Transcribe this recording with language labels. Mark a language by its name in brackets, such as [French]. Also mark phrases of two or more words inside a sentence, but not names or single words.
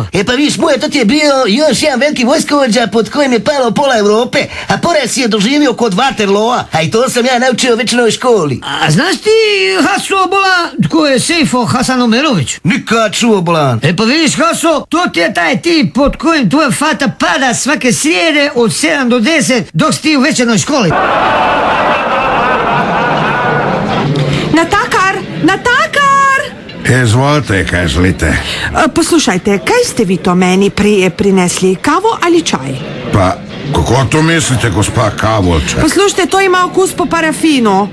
[Bosnian] E pa viš, mujo, to ti je bio još jedan veliki vojskovođa pod kojim je palo pola Europe, a poraz je doživio kod Waterloo. A i to sam ja naučio u večernoj školi. A znaš ti Haso, bolan, tko je Sejfo Hasan Omerović? Nikad čuo, bolan. E pa vidiš, Haso, to ti je taj tip pod kojim tvoja fata pada svake srijede od 7 do 10 dok si ti u večernoj školi. [Slovenian] Natakar! Izvolite, kaj želite. Poslušajte, kaj ste vi to meni prije prinesli, kavo ali čaj? Pa, kako to mislite, gospa Kavolča? Poslušajte, to ima okus po parafinu.